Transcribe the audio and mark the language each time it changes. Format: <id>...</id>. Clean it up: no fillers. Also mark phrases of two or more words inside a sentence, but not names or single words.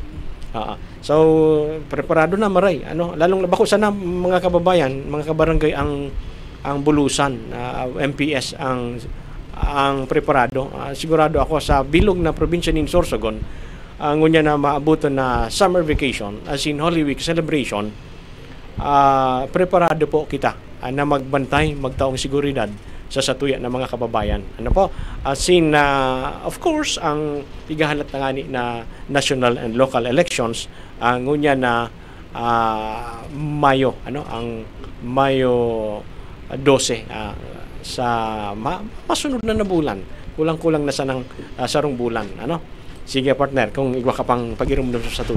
<bik>So preparado na maray, lalong bako sana mga kababayan, mga kabarangay ang Bulusan, MPS ang preparado. Sigurado ako sa bilog na probinsya ng Sorsogon, ngunya na maabuton na</bik> <en>summer vacation, as in Holy Week celebration,</en> <bik>preparado po kita na magbantay, magtaong seguridad sa satuya ng mga kababayan.</bik> <en>As in, of course,</en> <bik>ang igahalat na nga na</bik> <en>national and local elections,</en> <bik>ngunya na Mayo, ang Mayo 12 sa masunod na bulan. Kulang-kulang na sanang sarong bulan. Sige partner, kung igwa ka pang pag-irumdum sa tuya.</bik>